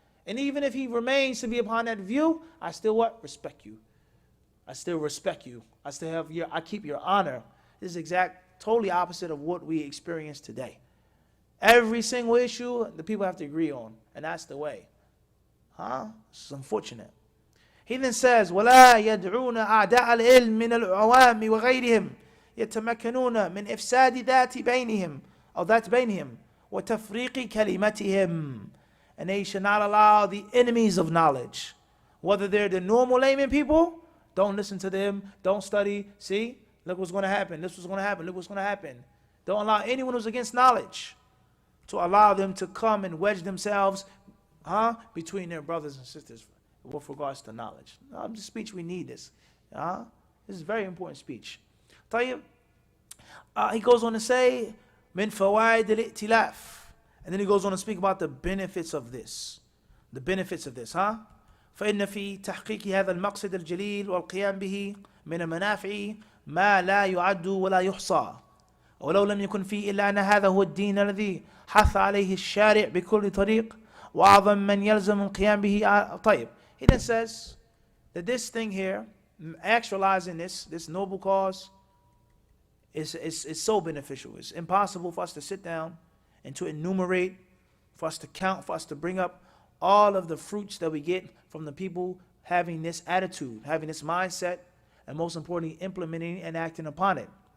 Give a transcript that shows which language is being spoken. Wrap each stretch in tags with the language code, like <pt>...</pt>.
<en>And even if he remains to be upon that view, I still what? Respect you. I still respect you. I keep your honor. This is totally opposite of what we experience today. Every single issue, the people have to agree on. And that's the way. It's unfortunate.</en> <ar>He then says, وَلَا يَدْعُونَ أَعْدَاءَ الْعِلْمِ مِنَ الْعَوَامِ وَغَيْرِهِمْ يَتَمَكَّنُونَ مِنْ إِفْسَادِ ذَاتِ بَيْنِهِمْ أو ذَاتِ بَيْنِهِمْ وَتَفْرِيقِ كَلِمَتِهِمْ.</ar> <en>And they should not allow the enemies of knowledge, whether they're the normal layman people, don't listen to them, don't study, see, look what's going to happen, this was going to happen, look what's going to happen. Don't allow anyone who's against knowledge to allow them to come and wedge themselves between their brothers and sisters with regards to knowledge. This speech, we need this. This is a very important speech. He goes on to say,</en> <ar>min fawaid al-i'tilaf.</ar> <en>And then he goes on to speak about the benefits of this. The benefits of this,</en> <ar>فإن في تحقيق هذا المقصد الجليل والقيام به من المنافع ما لا يعد ولا يحصى ولو لم يكن فيه إلا أن هذا هو الدين الذي حث عليه الشارع بكل طريق وأعظم من يلزم القيام به. طيب.</ar> <en>He then says that this thing here, actualizing this noble cause, is so beneficial. It's impossible for us to sit down and to enumerate, for us to count, for us to bring up all of the fruits that we get from the people having this attitude, having this mindset, and most importantly, implementing and acting upon it.</en>